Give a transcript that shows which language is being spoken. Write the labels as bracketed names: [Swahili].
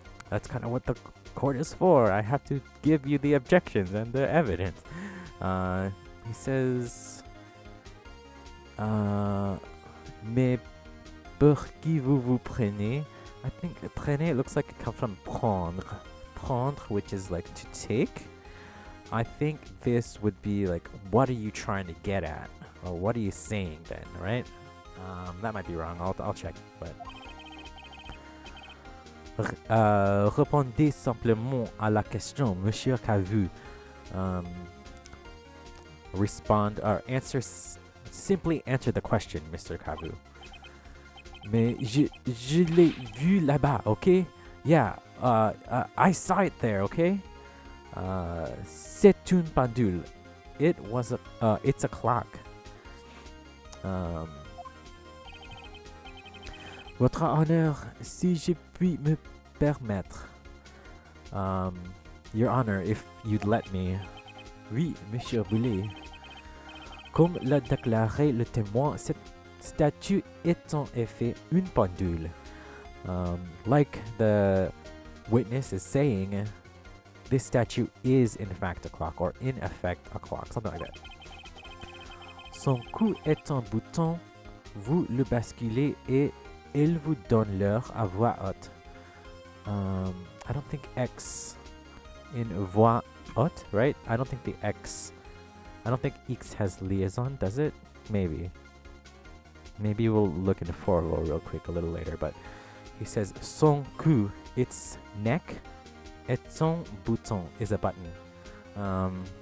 [English] That's kind of what the court is for. I have to give you the objections and the evidence. He says, [French] mais pour qui vous prenez? [English] I think prenez looks like it comes from prendre. Prendre, which is like to take. I think this would be like, what are you trying to get at? Or what are you saying then, right? That might be wrong. I'll check. [French] But répondez simplement à la question, Monsieur Khavu. [English] Respond or answer. Simply answer the question, Mr. Khavu. [French] Mais je l'ai vu là-bas, [English] okay? Yeah, I saw it there, okay? [French] C'est une pendule. [English] It's a clock. [French] Votre honneur, si je puis me permettre. [English] Your honor, if you'd let me. [French] Oui, monsieur Boulet. Comme l'a déclaré le témoin, cette statue est en effet une pendule. [English] Like the witness is saying, this statue is in fact a clock, or in effect a clock, something like that. [French] Son cou est en bouton, vous le basculez et il vous donne l'heure à voix haute. [English] I don't think X in [French] voix haute, [English] right? I don't think X has liaison, does it? Maybe we'll look into Forlo real quick a little later, but he says [French] son cou, [English] its neck, [French] et son bouton [English] is a button.